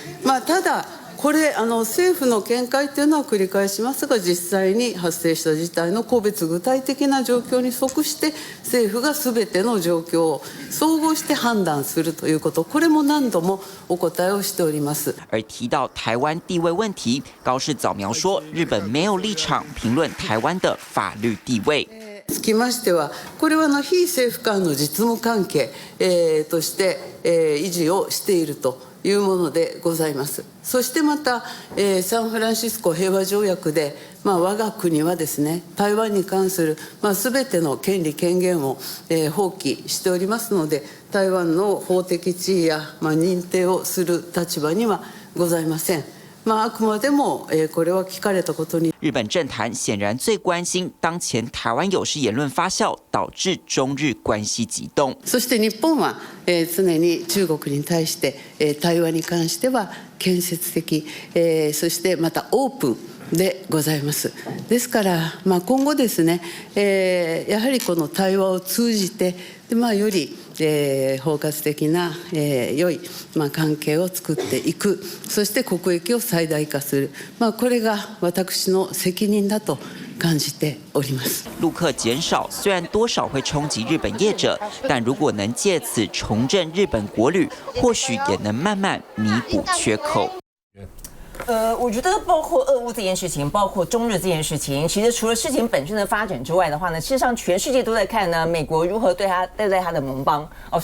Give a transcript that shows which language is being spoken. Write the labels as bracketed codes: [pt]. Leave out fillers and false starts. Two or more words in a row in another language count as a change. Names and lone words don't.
[ja] ただこれ政府の見解というのは繰り返しますが、実際に発生した事態の個別具体的な状況に即して政府が全ての状況を総合して判断するということ、これも何度もお答えをしております。 [zh] 而提到台湾地位问题，高市早描说日本没有立场评论台湾的法律地位。 [ja] つきましては、これは非政府間の実務関係、として、維持をしているというものでございます。そしてまた、サンフランシスコ平和条約で、我が国はですね、台湾に関する、全ての権利権限を、放棄しておりますので、台湾の法的地位や、認定をする立場にはございません。あくまでもこれは聞かれたことに。 [zh] 日本政坛显然最关心当前台湾有事言论发酵，导致中日关系急动。 [ja] そして日本は常に中国に対して対話に関しては建設的そしてまたオープンでございます。ですから、今後ですね、やはりこの対話を通じてより包括的な良い関係を作っていく、そして国益を最大化する、これが私の責任だと感じております。 [zh] 陆客减少，虽然多少会冲击日本业者，但如果能借此重振日本国旅，或许也能慢慢弥补缺口。我觉得包括俄乌这件事情，包括中日这件事情，其实除了事情本身的发展之外的话呢，事实上全世界都在看呢，美国如何对待他的盟邦哦。